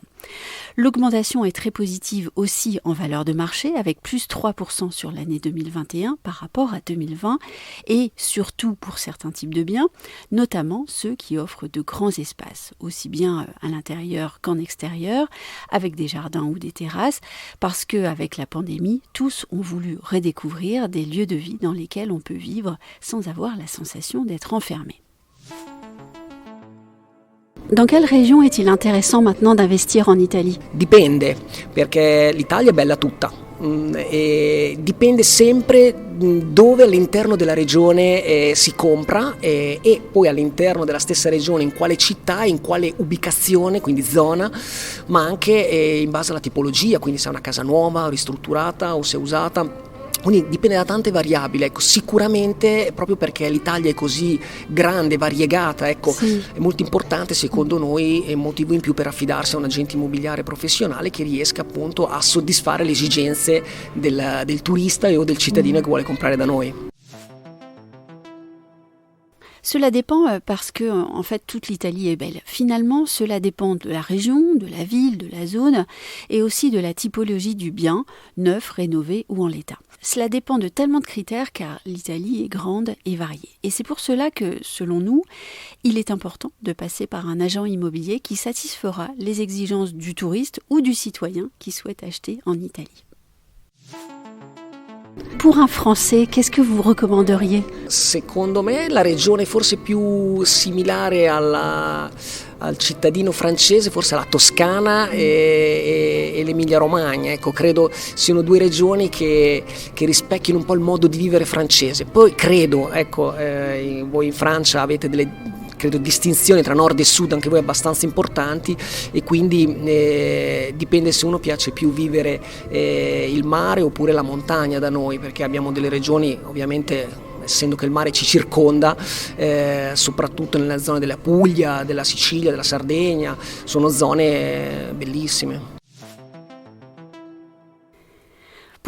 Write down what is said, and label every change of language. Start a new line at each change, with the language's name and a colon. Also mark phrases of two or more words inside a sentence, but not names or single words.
French: L'augmentation est très positive aussi en valeur de marché avec plus 3% sur l'année 2021 par rapport à 2020 et surtout pour certains types de biens, notamment ceux qui offrent de grands espaces, aussi bien à l'intérieur qu'en extérieur, avec des jardins ou des terrasses, parce qu'avec la pandémie, tous ont voulu redécouvrir des lieux de vie dans lesquels on peut vivre sans avoir la sensation d'être enfermé. Dans quelle région est-il intéressant maintenant d'investir en Italie?
Italian: Dipende, perché l'Italia è bella tutta. E dipende sempre dove all'interno della regione si compra e poi all'interno della stessa regione in quale città, in quale ubicazione, quindi zona, ma anche in base alla tipologia, quindi se è una casa nuova, ristrutturata o se è usata. Quindi dipende da tante variabili, ecco, sicuramente proprio perché l'Italia è così grande, variegata, ecco, sì. È molto importante secondo noi, è un motivo in più per affidarsi a un agente immobiliare professionale che riesca appunto a soddisfare le esigenze del turista o del cittadino che vuole comprare da noi.
French: Cela dépend parce que, en fait, toute l'Italie est belle. Finalement, cela dépend de la région, de la ville, de la zone et aussi de la typologie du bien, neuf, rénové ou en l'état. Cela dépend de tellement de critères car l'Italie est grande et variée. Et c'est pour cela que, selon nous, il est important de passer par un agent immobilier qui satisfera les exigences du touriste ou du citoyen qui souhaite acheter en Italie. Pour un Français, qu'est-ce que vous recommanderiez?
Italian: Secondo me la regione forse più similare al cittadino francese, forse la Toscana e l'Emilia Romagna, ecco, credo siano 2 regioni che rispecchiano un po' il modo di vivere francese. Poi credo, ecco, voi in Francia avete delle distinzioni tra nord e sud anche voi abbastanza importanti e quindi dipende se uno piace più vivere il mare oppure la montagna da noi, perché abbiamo delle regioni ovviamente, essendo che il mare ci circonda, soprattutto nella zona della Puglia, della Sicilia, della Sardegna, sono zone bellissime.